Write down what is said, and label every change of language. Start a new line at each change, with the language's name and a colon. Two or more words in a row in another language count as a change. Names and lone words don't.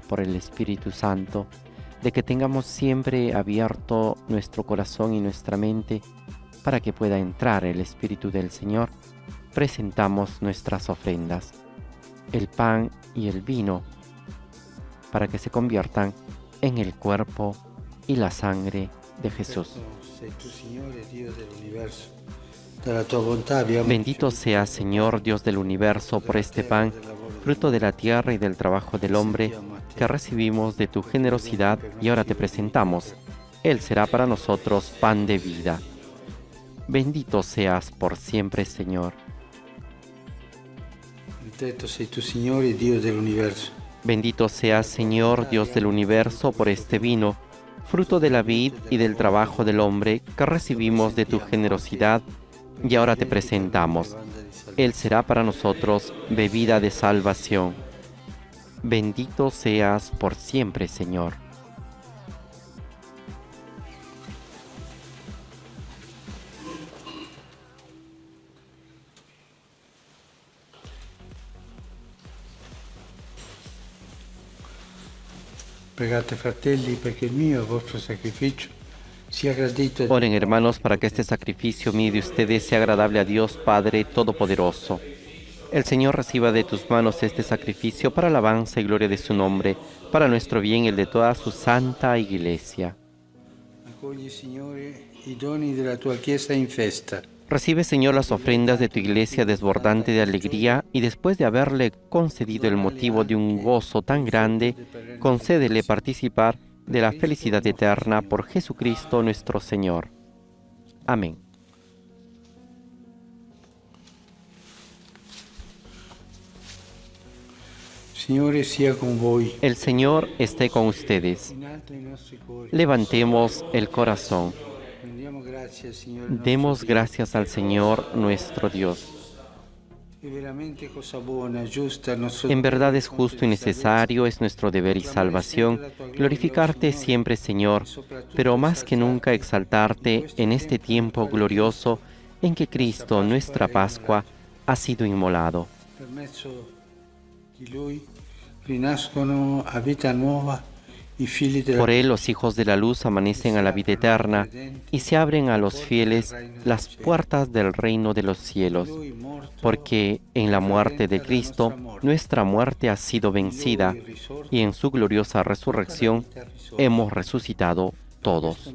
Spanish: por el Espíritu Santo, de que tengamos siempre abierto nuestro corazón y nuestra mente para que pueda entrar el Espíritu del Señor, presentamos nuestras ofrendas, el pan y el vino, para que se conviertan en el cuerpo y la sangre de Jesús.
Italian: Sei tu, Signore, Dio dell'universo. Dalla tua bontà abbiamo
Spanish: Bendito seas, Señor Dios del universo, por este pan, fruto de la tierra y del trabajo del hombre, que recibimos de tu generosidad y ahora te presentamos. Él será para nosotros pan de vida. Bendito seas por siempre, Señor.
Italian: detto sei tu, Signore, Dio dell'universo.
Spanish: Bendito seas, Señor Dios del universo, por este vino, fruto de la vid y del trabajo del hombre, que recibimos de tu generosidad y ahora te presentamos. Él será para nosotros bebida de salvación. Bendito seas por siempre, Señor.
Italian: Pregate, fratelli, perché il mio e il vostro sacrificio sia gradito a
Spanish: Oren, hermanos, para que este sacrificio mío de ustedes sea agradable a Dios Padre Todopoderoso. El Señor reciba de tus manos este sacrificio para alabanza y gloria de su nombre, para nuestro bien y el de toda su santa Iglesia.
Italian: Accogli, Signore, i doni della tua Chiesa in festa.
Spanish: Recibe, Señor, las ofrendas de tu Iglesia desbordante de alegría y después de haberle concedido el motivo de un gozo tan grande, concédele participar de la felicidad eterna por Jesucristo nuestro Señor. Amén.
Italian: Signore sia con voi.
Spanish: El Señor esté con ustedes.
Italian: In alto i nostri cuori.
Spanish: Levantemos el corazón.
Italian: Rendiamo grazie al Signore nostro
Spanish: Demos
Italian: Dio.
Spanish: gracias al Señor nuestro Dios.
Italian: È veramente cosa buona, giusta, nostro
Spanish: En verdad
Italian: dovere,
Spanish: es justo y
Italian: fonte di
Spanish: necesario, es nuestro deber y salvación, glorificarte siempre, Señor, pero más que nunca exaltarte en este tiempo glorioso en que Cristo, nuestra Pascua, ha sido inmolado.
Italian: Per mezzo di Lui rinascono a vita nuova i figli della
Spanish: Por él los hijos de la luz amanecen a la vida eterna y se abren a los fieles las puertas del reino de los cielos,
Italian: Lui morto,
Spanish: porque en la muerte de Cristo nuestra muerte ha sido vencida y en su gloriosa resurrección hemos resucitado todos.